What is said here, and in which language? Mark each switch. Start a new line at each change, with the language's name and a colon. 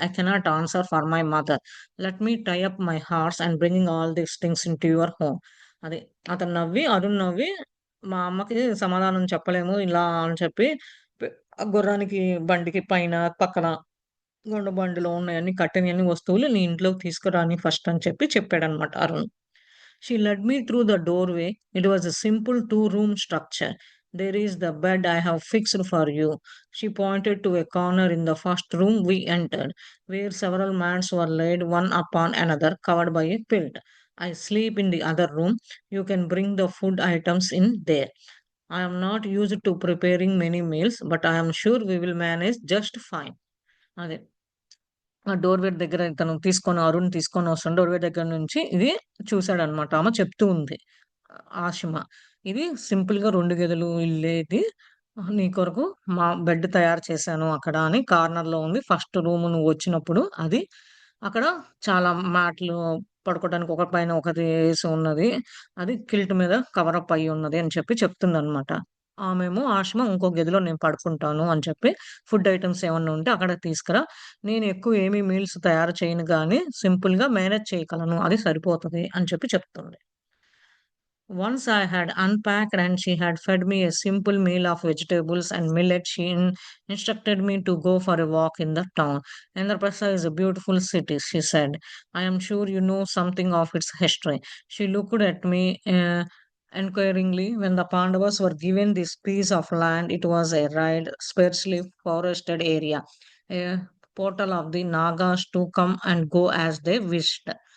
English: I cannot answer for my mother. Let me tie up my horse and bringing all these things into your home.
Telugu: అది అతను నవ్వి, అరుణ్ నవ్వి మా అమ్మకి సమాధానం చెప్పలేము ఇలా అని చెప్పి పె గుర్రానికి బండికి పైన, పక్కన గుండ్రబండిలో ఉన్నయన్నీ కట్టినయన్ని వస్తువులు నీ ఇంట్లోకి తీసుకురాని ఫస్ట్ అని చెప్పాడన్నమాట Arun.
English: She led me through the doorway. It was a simple two-room structure. There is the bed I have fixed for you. She pointed to a corner in the first room we entered, where several mats were laid one upon another, covered by a quilt. I sleep in the other room. You can bring the food items in there. I am not used to preparing many meals, but I am sure we will manage just fine.
Telugu: అదే. ఆ doorway దగ్గర Arun తీసుకొనొస్తుంటే doorway దగ్గర నుంచి ఇది చూసాడనమాట. ఆమె చెప్తూ ఉంది. ఆషిమ. ఇది సింపుల్‌గా 2 గదులు ఇల్లే ఇది. నీ కొరకు మా బెడ్ తయారు చేశాను అక్కడ అని కార్నర్‌లో ఉంది. ఫస్ట్ రూమ్ నువ్వొచ్చినప్పుడు అది. అక్కడ చాలా మ్యాట్లు పడుకోవడానికి ఒకటి పైన ఒకటి ఏసి ఉన్నది. అది కిల్ట్ మీద కవరప్ అయ్యున్నది అని చెప్పి చెప్తుందనమాట. ఆమేమో ఆషిమ ఇంకో గదిలో నేను పడుకుంటాను అని చెప్పి ఫుడ్ ఐటెమ్స్ ఏమన్నా ఉంటే అక్కడికి తీసుకురా. నేను ఎక్కువ ఏమి మీల్స్ తయారు చేయను గానీ సింపుల్‌గా మేనేజ్ చేయగలను. అది సరిపోతది అని చెప్పి చెప్తుంది.
English: Once I had unpacked and she had fed me a simple meal of vegetables and millet, she instructed me to go for a walk in the town. Indraprastha is a beautiful city, she said. I am sure you know something of its history. She looked at me inquiringly. When the Pandavas were given this piece of land, it was a wide, sparsely forested area, a portal of the Nagas to come and go as they wished.